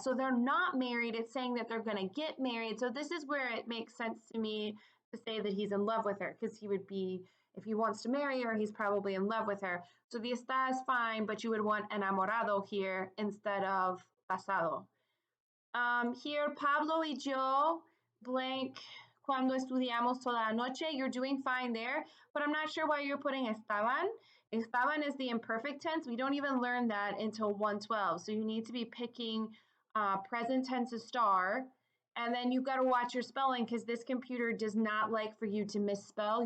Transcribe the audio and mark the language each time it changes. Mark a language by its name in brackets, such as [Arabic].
[English] So they're not married. It's saying that they're going to get married. So this is where it makes sense to me to say that he's in love with her, because he would be, if he wants to marry her, he's probably in love with her. So the está is fine, but you would want enamorado here instead of casado. [Spanish] Here, Pablo y yo blank cuando estudiamos toda la noche. [English] You're doing fine there, but I'm not sure why you're putting estaban. Estaban is the imperfect tense. We don't even learn that until 112. So you need to be picking present tense estar. And then you've got to watch your spelling because this computer does not like for you to misspell.